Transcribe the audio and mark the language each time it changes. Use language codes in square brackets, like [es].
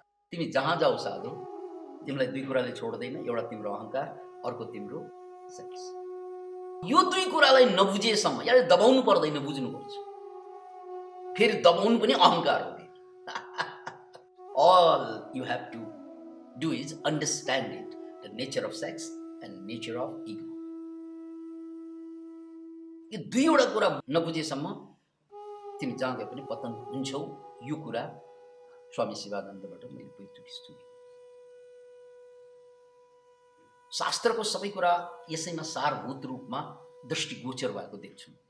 [ne] तिमी जहाँ जाऊ साधु, तिमीलाई दुई कुराले छोड्दैन, एउटा तिम्रो अहंकार, अर्को तिम्रो सेक्स। यो दुई कुरालाई नबुझेसम्म यार दबाउनु पर्दैन, बुझ्नुपर्छ। फेरि दबाउनु पनि अहंकार हो। [en] All you have to do is understand it, the nature of sex and nature of ego. [ne] यो दुईवटा कुरा नबुझेसम्म तिमी जहाँ गए पनि पतन हुन्छौ। यो कुरा स्वामी शिवानन्दबाट मैले पहिलोचोटि सुने। शास्त्रको सबै कुरा यसैमा सारभूत रूपमा दृष्टिगोचर भएको देख्छु।